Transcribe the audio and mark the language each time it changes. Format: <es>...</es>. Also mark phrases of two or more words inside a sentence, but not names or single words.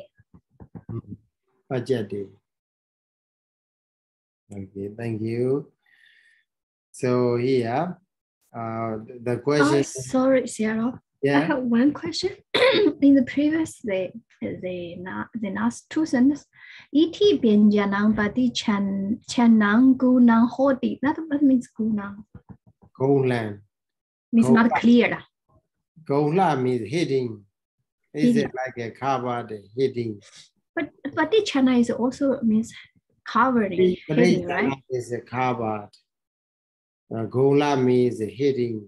<en>Pajate. Okay, thank you. So here, the question. Sorry, Sayadaw. Yeah. I have one question. In the previous, the last two sentences,</en> <pi>iti byanjanang pati chanang gunang hoti.</pi> <en>What means gunang? Gunang. Means not clear. Gula means hitting. Is it like a covered hitting? But patichana is also means covering, hitting, right? Is a covered. Gula means hitting.</en>